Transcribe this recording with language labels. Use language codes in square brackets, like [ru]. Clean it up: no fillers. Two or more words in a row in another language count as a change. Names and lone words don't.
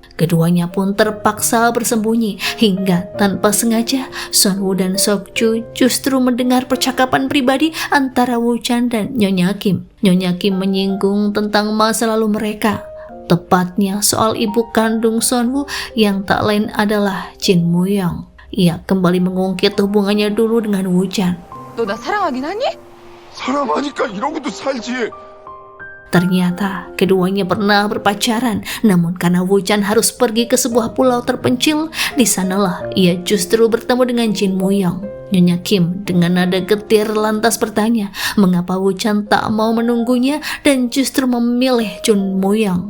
[id] Keduanya pun terpaksa bersembunyi hingga tanpa sengaja Sunwoo dan Sokju justru mendengar percakapan pribadi antara Woo Chan dan Nyonya Kim. Nyonya Kim menyinggung tentang masa lalu mereka, tepatnya soal ibu kandung Sunwoo yang tak lain adalah Jin Moo-young. Ia kembali mengungkit hubungannya dulu dengan Woo Chan. [ko] 너 나 사랑하긴 하니? 사랑하니까 이러고도 살지. [id] Ternyata keduanya pernah berpacaran, namun karena Woo Chan harus pergi ke sebuah pulau terpencil, di sanalah ia justru bertemu dengan Jin Moo-young. Nyonya Kim dengan nada getir lantas bertanya mengapa Woo Chan tak mau menunggunya dan justru memilih Jin Moo-young.